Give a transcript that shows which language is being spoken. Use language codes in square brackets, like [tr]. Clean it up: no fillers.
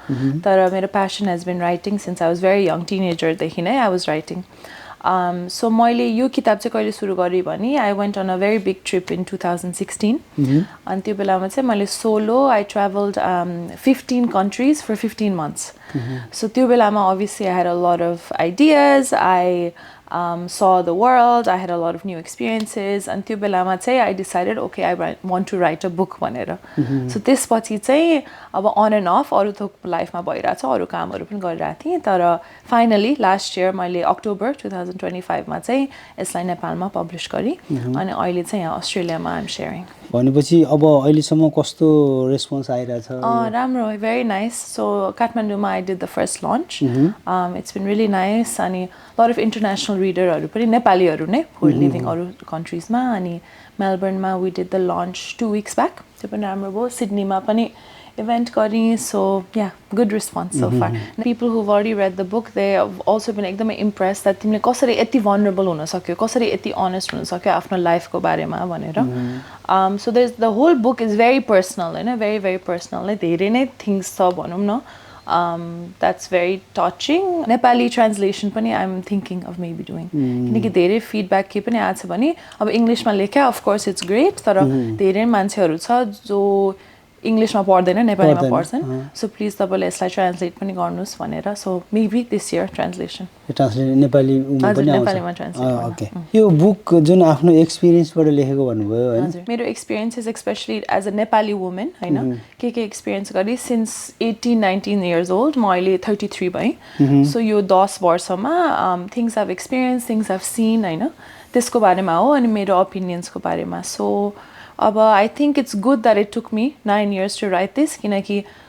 [ne] तर मेरो [en] passion has been writing since I was very young, teenager देखि नै I was writing. [ne] So मैले यो किताब चाहिँ कहिले सुरु गरे भने [en] I went on a very big trip in 2016. [ne] अनि त्यो बेलामा चाहिँ मैले [en] solo I traveled 15 countries for 15 months. So त्यो बेलामा obviously I had a lot of ideas. I saw the world, I had a lot of new experiences [ne] and त्यो बेलामा चाहिँ [en] I decided okay I want to write a book [ne] भनेर so त्यसपछि चाहिँ अब on and off अरु थोक लाइफमा भइराछ अरु कामहरु पनि गरिरहेको थिएँ तर फाइनली लास्ट इयर मैले अक्टोबर 2025 मा चाहिँ यसलाई नेपालमा पब्लिश गरे अनि अहिले चाहिँ यहाँ अस्ट्रेलियामा आइ एम शेयरिङ भनेपछि अब अहिलेसम्म कस्तो रेस्पोन्स आइराछ [en] राम्रो very nice so काठमाडौँमा I did the first launch it's been really nice अनि lot of international readerहरु पनि नेपालीहरु नै who are living अरु countries मा अनि मेलबर्नमा we did the launch 2 weeks back त्यो पनि राम्रो भयो सिडनीमा पनि event गरे so yeah good response so far people who've already read the book they have also been एकदमै impressed that [ne] तिमीले कसरी यति vulnerable हुन सक्यो [en] कसरी यति honest हुन सक्यो आफ्नो लाइफ को बारेमा भनेर so there's the whole book is very personal हैन very very personal नै धेरै नै things छ भनौं [ne] न [en] that's very touching [ne] Nepali translation पनि [en] I'm thinking of maybe doing [ne] किनकि धेरै feedback के पनि आछ भने अब इंग्लिशमा लेख्या of course it's great तर धेरै मान्छेहरु छ जो इंग्लिशमा पढ्दैन नेपालीमा पढ्छन् सो प्लिज तपाईले यसलाई ट्रान्सलेट पनि गर्नुस् भनेर so maybe this year translation translate नेपालीमा पनि आउँछ नेपालीमा ट्रान्सलेट ओके यो बुक जुन आफ्नो एक्सपीरियन्सबाट लेखेको भन्नुभयो हैन [en] मेरो experience is specially as a Nepali woman हैन के एक्सपीरियन्स गरे सिन्स 18-19 इयर्स ओल्ड म अहिले 33 भए सो यो 10 वर्षमा things I've experienced things I've seen हैन त्यसको बारेमा हो [ne] अनि मेरो ओपिनियन्सको बारेमा [en] so अब I think it's good that it took me 9 years to write this किनकि